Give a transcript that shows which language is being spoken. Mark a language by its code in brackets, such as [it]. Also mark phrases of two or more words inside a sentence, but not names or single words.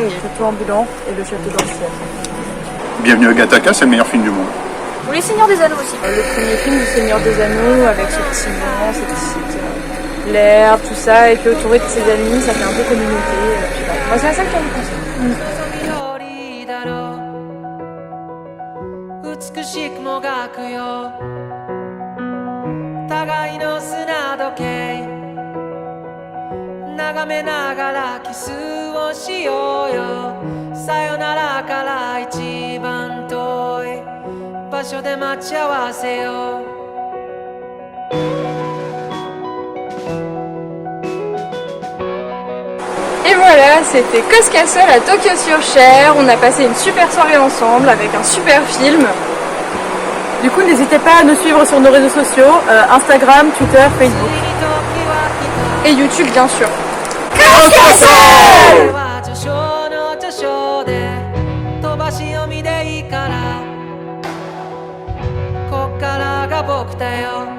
[fr] Le château ambulant et le château dans le ciel. Bienvenue à Gattaca, c'est le meilleur film du monde. Ou Les Seigneurs des Anneaux aussi. Le premier film du Seigneur des Anneaux avec ce petit moment, cette petite l'herbe, tout ça, et puis autour de ses amis, ça fait un peu communauté. Je sais pas. Moi, c'est à ça que j'ai envie de penser. [ja] 美しくもがくよ互いの砂時計眺めながらキスをしようよさよならから一番遠い場所で待ち合わせよう [fr] Et voilà, c'était Cos Castle à Tokyo-sur-Cher. On a passé une super soirée ensemble avec un super film. Du coup, n'hésitez pas à nous suivre sur nos réseaux sociaux, Instagram, Twitter, Facebook. Et YouTube, bien sûr. Cos Castle! [ja] こっからが僕だよ